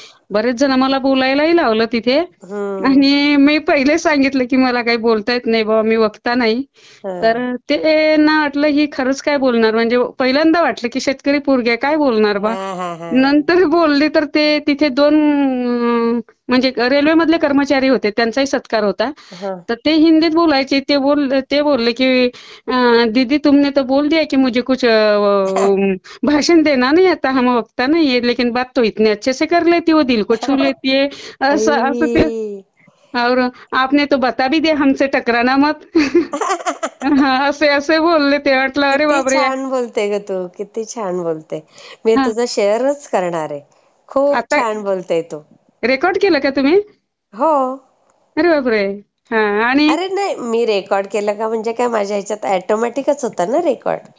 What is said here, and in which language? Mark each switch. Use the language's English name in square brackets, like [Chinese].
[Marathi] बरेच जण मला बोलायलाही लावलं तिथे. आणि मी पहिले सांगितलं की मला काही बोलता येत नाही बाबा, मी वक्ता नाही. तर ते ना वाटलं ही खरंच काय बोलणार, म्हणजे पहिल्यांदा वाटलं की शेतकरी पोरगी काय बोलणार बा. नंतर बोलले तर ते तिथे 2 म्हणजे रेल्वे मधले कर्मचारी होते, त्यांचाही सत्कार होता. तर ते हिंदीत बोलायचे. [Hindi] ते बोलले की दीदी तुमने तो बोल दिया कि मुझे कुछ भाषण देना नहीं आता, हम वक्ता नहीं है, लेकिन बात तो इतने अच्छे से कर लेती, वो दिल को छू लेती है, [Marathi] असं ते. [Hindi] और आपने तो बता भी दिया हमसे टकराना मत. [Marathi] असे बोलले. ते वाटलं अरे बापरे, छान बोलते ग तू, किती छान बोलते. मी तुझं शेअरच करणार आहे. खूप छान बोलते तू. रेकॉर्ड केलं का तुम्ही? हो. अरे बापरे. आणि अरे नाही, मी रेकॉर्ड केलं का म्हणजे काय, माझ्या ह्याच्यात ऑटोमॅटिकच होता ना रेकॉर्ड.